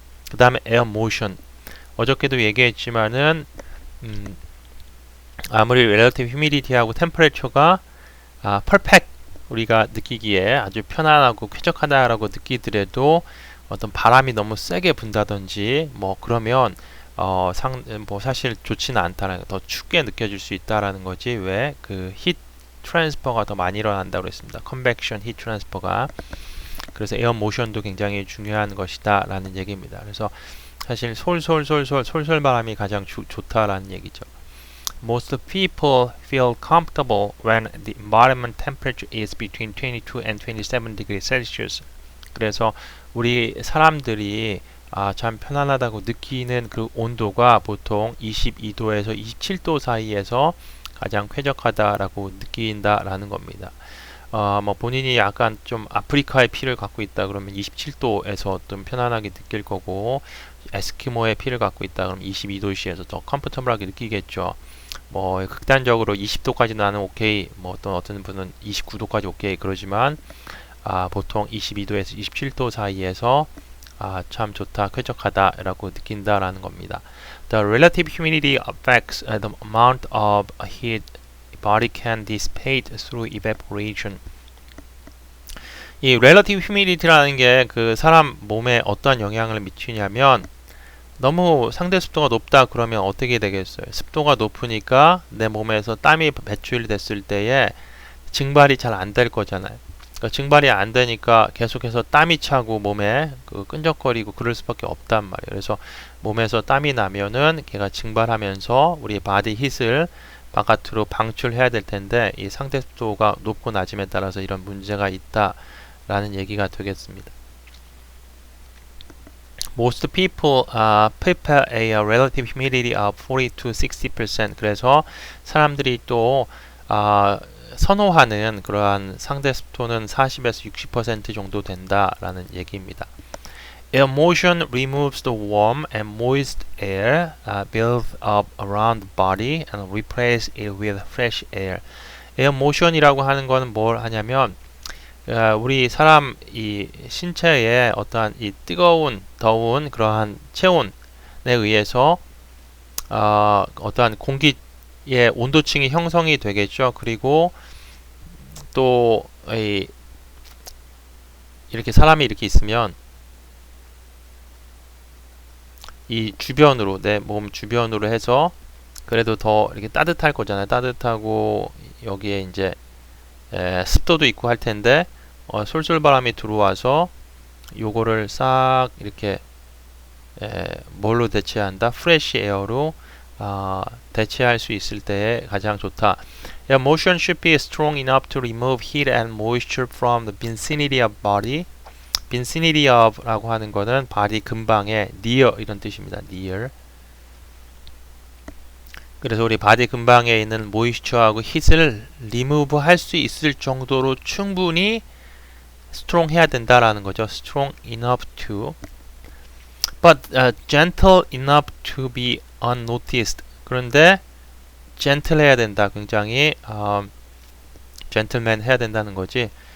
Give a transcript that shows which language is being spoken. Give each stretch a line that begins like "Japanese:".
Korean: 그 다음에 air motion. 어저께도 얘기했지만은 아무리 relative humidity하고 temperature가 perfect 우리가 느끼기에 아주 편안하고 쾌적하다라고 느끼더라도 어떤 바람이 너무 세게 분다든지 뭐 그러면 뭐 사실 좋지는 않다는 거, 더 춥게 느껴질 수 있다라는 거지. 왜? 그 heat transfer가 더 많이 일어난다고 그랬습니다.
English: convection heat transfer가.
Korean: 그래서 에어 모션도 굉장히 중요한 것이다 라는 얘기입니다. 그래서 사실 솔솔 바람이 가장 좋다라는 얘기죠.
English: Most people feel comfortable when the environment temperature is between 22 and 27 degrees Celsius.
Korean: 그래서 우리 사람들이 참 편안하다고 느끼는 그 온도가 보통 22도에서 27도 사이에서 가장 쾌적하다라고 느낀다라는 겁니다. 뭐 본인이 약간 좀 아프리카의 피를 갖고 있다 그러면 27도에서 좀 편안하게 느낄 거고 에스키모의 피를 갖고 있다 그러면 22도시에서 더 컴포터블하게 느끼겠죠. 뭐 극단적으로 20도까지 나는 오케이, 뭐 어떤 분은 29도까지 오케이 그러지만 보통 22도에서 27도 사이에서 참 좋다, 쾌적하다라고 느낀다라는 겁니다.
English: The relative humidity affects the amount of heat body can dissipate through evaporation.
Korean: 이 relative humidity라는 게 그 사람 몸에 어떠한 영향을 미치냐면 너무 상대 습도가 높다 그러면 어떻게 되겠어요? 습도가 높으니까 내 몸에서 땀이 배출됐을 때에 증발이 잘 안 될 거잖아요. 그러니까 증발이 안 되니까 계속해서 땀이 차고 몸에 끈적거리고 그럴 수밖에 없단 말이에요. 그래서 몸에서 땀이 나면은 걔가 증발하면서 우리 바디 힛을 바깥으로 방출해야 될 텐데 이 상대 습도가 높고 낮음에 따라서 이런 문제가 있다라는 얘기가 되겠습니다.
English: Most people prepare a relative humidity of 40 to 60%.
Korean: 그래서 사람들이 또 선호하는 그러한 상대 습도는 40에서 60% 정도 된다라는 얘기입니다.
English: Air motion removes the warm and moist air built up around the body and replaces it with fresh air.
Korean: Air motion이라고 하는 것은 뭘 하냐면 우리 사람 이 신체에 어떠한 이 뜨거운, 더운 그러한 체온에 의해서 어떠한 공기의 온도층이 형성이 되겠죠. 그리고 또 이렇게 사람이 이렇게 있으면 이 주변으로 내 몸 주변으로 해서 그래도 더 이렇게 따뜻할 거잖아요. 따뜻하고 여기에 이제 습도도 있고 할 텐데 솔솔바람이 들어와서 요거를 싹 이렇게 뭘로 대체한다? 프레시 에어로 대체할 수 있을 때에 가장 좋다.
English: Air motion should be strong enough to remove heat and moisture from the vicinity of body.
Korean: vicinity of라고 하는 거는 body 근방에 near 이런 뜻입니다.
English: near.
Korean: 그래서 우리 바디 근방에 있는 모이스처하고 힛을 리무브 할 수 있을 정도로 충분히 strong 해야 된다라는 거죠.
English: strong enough to but gentle enough to be unnoticed.
Korean: 그런데 gentle 해야 된다. 굉장히 gentleman 해야 된다는 거지.